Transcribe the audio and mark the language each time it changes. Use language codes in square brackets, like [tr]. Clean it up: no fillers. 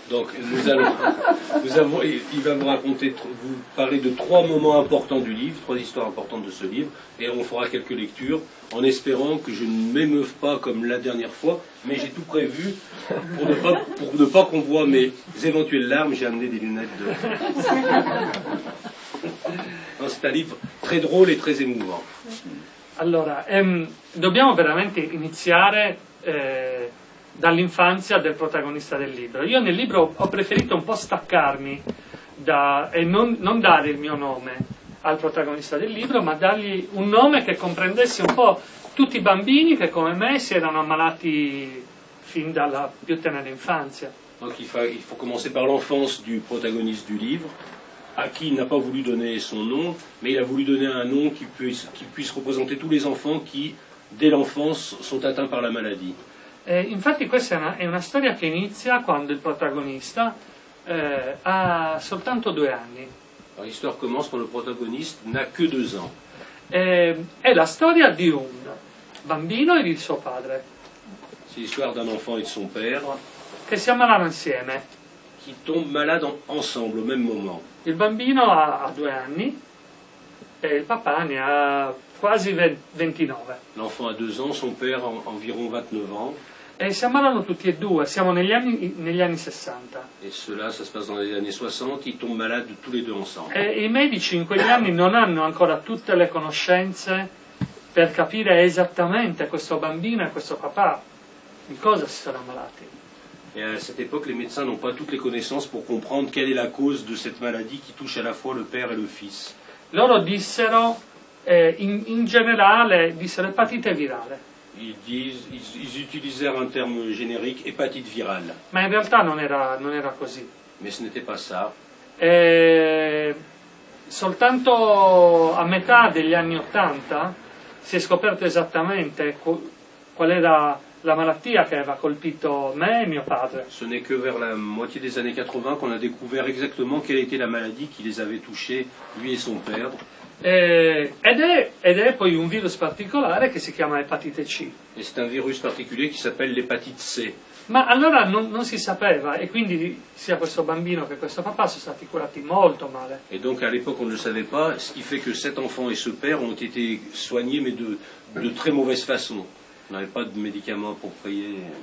[fr] Donc il va vous parler de 3 moments importants du livre, 3 histoires importantes de ce livre, et on fera quelques lectures, en espérant que je ne m'émeuve pas comme la dernière fois, mais j'ai tout prévu, pour ne pas qu'on voit mes éventuelles larmes, j'ai amené des lunettes de... Non, c'est un livre très drôle et très émouvant. [it] Allora, dobbiamo veramente iniziare dall'infanzia del protagonista del libro. Io nel libro ho preferito un po' staccarmi e non dare il mio nome al protagonista del libro, ma dargli un nome che comprendesse un po' tutti i bambini che come me si erano ammalati fin dalla più tenera infanzia. [fr] Donc il faut commencer par l'enfance du protagoniste du livre, à qui il n'a pas voulu donner son nom, mais il a voulu donner un nom qui puisse représenter tous les enfants qui, dès l'enfance, sont atteints par la maladie. [it] Infatti questa è una storia che inizia quando il protagonista ha soltanto 2 anni. [fr] L'histoire commence quand le protagoniste n'a que 2 ans. [it] È la storia di un bambino e di suo padre [fr] C'est l'histoire d'un enfant et de son père [it] che si ammalano insieme. [fr] qui tombent malades ensemble au même moment. [it] Il bambino ha 2 anni e il papà ne ha quasi 29. [fr] L'enfant a 2 ans, son père environ 29 ans. [it] E si ammalano tutti e due, siamo negli anni 60. [fr] Et cela, ça se passe dans les années 60, ils tombent malades tous les deux ensemble. [it] E i medici in quegli anni non hanno ancora tutte le conoscenze per capire esattamente questo bambino e questo papà di cosa si sono ammalati. [fr] Et à cette époque, les médecins n'ont pas toutes les connaissances pour comprendre quelle est la cause de cette maladie qui touche à la fois le père et le fils. [it] Loro dissero, in generale, dissero epatite virale. [fr] Ils utilisèrent un terme générique, hépatite virale. [it] Ma in realtà non era così. [fr] Mais ce n'était pas ça. [it] Soltanto a metà degli anni 80 si è scoperto esattamente qual era la malattia che aveva colpito me e mio padre. [fr] Ce n'est que vers la moitié des années 80 qu'on a découvert exactement quelle était la maladie qui les avait touchés, lui et son père. [it] Ed è poi un virus particolare che si chiama epatite C. [fr] Et c'est un virus particulier qui s'appelle l'hépatite C. [it] Ma allora non si sapeva, e quindi sia questo bambino che questo papà sono stati curati molto male. [fr] Et donc à l'époque on ne le savait pas, ce qui fait que cet enfant et ce père ont été soignés mais de très mauvaise façon. On n'avait pas de médicaments appropriés.